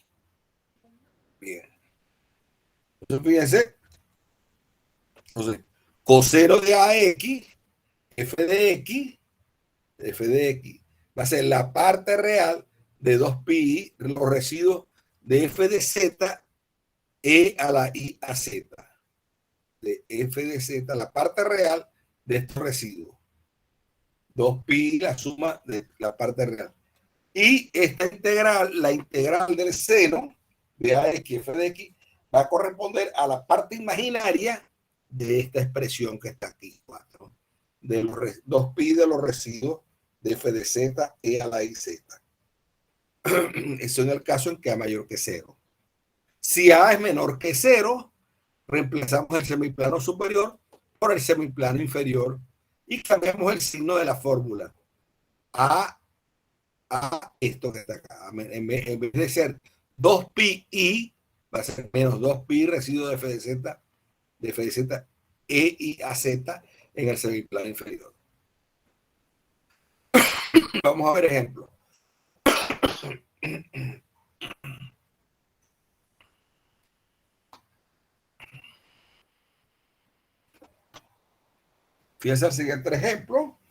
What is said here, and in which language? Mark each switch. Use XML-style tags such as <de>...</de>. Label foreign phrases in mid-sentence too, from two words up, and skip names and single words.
<es>Bien. Entonces, fíjense, entonces, coseno de ax f de x va a ser la parte real de 2pi, los residuos de f de z e a la i a z. De f de z, la parte real de estos residuos. 2pi, la suma de la parte real. Y esta integral, la integral del seno de ax f de x, va a corresponder a la parte imaginaria de esta expresión que está aquí, 4, de los 2pi de los residuos de f de z e a la i z. Eso en el caso en que a mayor que 0. Si a es menor que 0, reemplazamos el semiplano superior por el semiplano inferior y cambiamos el signo de la fórmula a esto que está acá. En vez de ser 2pi i, va a ser menos 2pi residuo de f de z e i a z en el semiplano inferior. Vamos a ver ejemplos. Fíjense el siguiente ejemplo.</es>